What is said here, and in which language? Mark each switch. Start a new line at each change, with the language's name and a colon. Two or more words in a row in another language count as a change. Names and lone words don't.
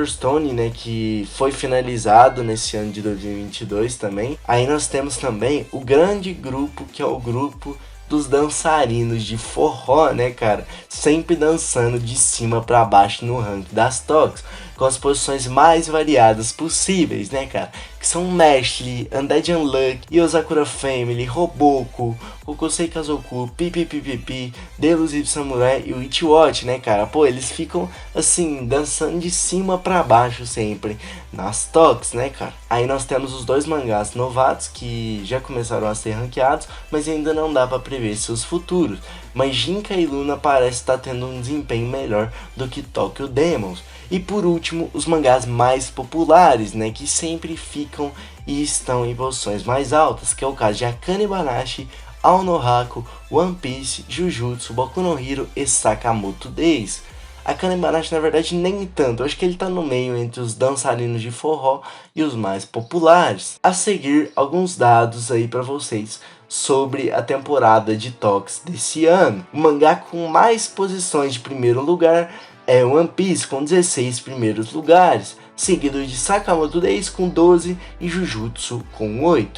Portuguese: Stone, né, que foi finalizado nesse ano de 2022 também. Aí nós temos também o grande grupo, que é o grupo dos dançarinos de forró, né, cara? Sempre dançando de cima para baixo no ranking das toques, com as posições mais variadas possíveis, né, cara? Que são Mashle, Undead Unlucky, Osakura Family, Roboku, Kokosei Kazoku, Pipipipipi, Delusive Samurai e Witch Watch, né, cara? Pô, eles ficam, assim, dançando de cima pra baixo sempre nas toques, né, cara? Aí nós temos os 2 mangás novatos que já começaram a ser ranqueados, mas ainda não dá pra prever seus futuros. Mas Jinka e Luna parece estar tendo um desempenho melhor do que Tokyo Demons. E por último, os mangás mais populares, né, que sempre ficam e estão em posições mais altas, que é o caso de Akane Banashi, Ao-no-Haku, One Piece, Jujutsu, Boku no Hero e Sakamoto Days. Akane Banashi na verdade nem tanto, eu acho que ele tá no meio entre os dançarinos de forró e os mais populares. A seguir, alguns dados aí para vocês sobre a temporada de toques desse ano. O mangá com mais posições de primeiro lugar é One Piece, com 16 primeiros lugares, seguido de Sakamoto Days com 12 e Jujutsu com 8.